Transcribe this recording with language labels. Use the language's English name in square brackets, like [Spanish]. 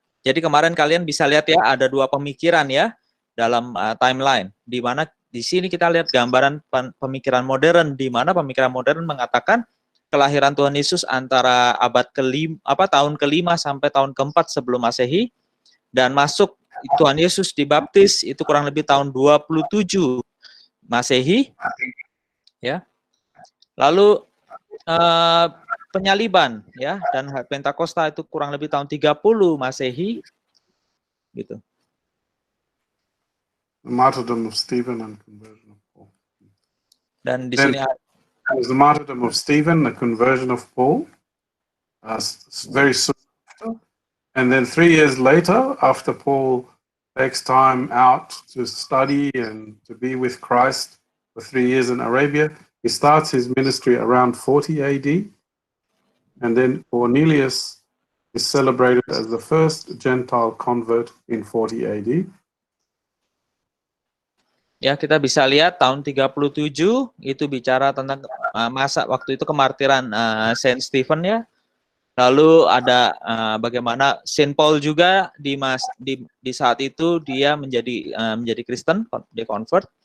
[Indonesian] Jadi kemarin kalian bisa lihat ya, ada 2 pemikiran ya dalam timeline, di mana di sini kita lihat gambaran pemikiran modern, di mana pemikiran modern mengatakan kelahiran Tuhan Yesus antara abad tahun ke-5 sampai tahun ke-4 sebelum Masehi, dan masuk Tuhan Yesus dibaptis itu kurang lebih tahun 27 Masehi, ya. Lalu penyaliban ya dan Pentakosta itu kurang lebih tahun 30 Masehi, gitu. [English] The martyrdom of Stephen and conversion of Paul. [Indonesian] Dan di sini [English] the martyrdom of Stephen, the conversion of Paul, very soon after. And then 3 years later, after Paul takes time out to study and to be with Christ for 3 years in Arabia, he starts his ministry around 40 AD. And then Cornelius is celebrated as the first Gentile convert in 40 AD. [Indonesian] Ya, kita bisa lihat tahun 37 itu bicara tentang masa waktu itu kemartiran Saint Stephen ya. Lalu ada bagaimana Saint Paul juga di saat itu dia menjadi Kristen, dia convert.